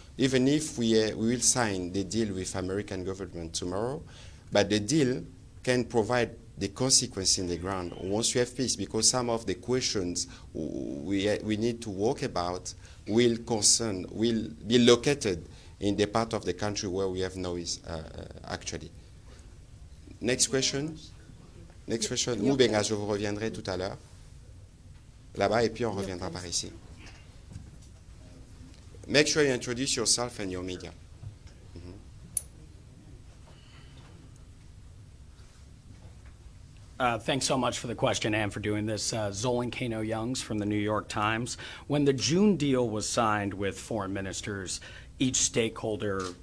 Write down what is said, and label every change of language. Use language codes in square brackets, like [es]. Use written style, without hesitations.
[en] Even if we will sign the deal with American government tomorrow, but the deal can provide the consequence in the ground once you have peace, because some of the questions we need to work about will be located in the part of the country where we have noise actually. Next question. Next question. [fr] Moubenga, je vous reviendrai tout à l'heure. Là-bas, et puis on reviendra par ici. [en] Make sure you introduce yourself and your media. Thanks so much for the question and for doing this. Zolan Kano-Youngs from the New York Times. When the June deal was signed with foreign ministers, each stakeholder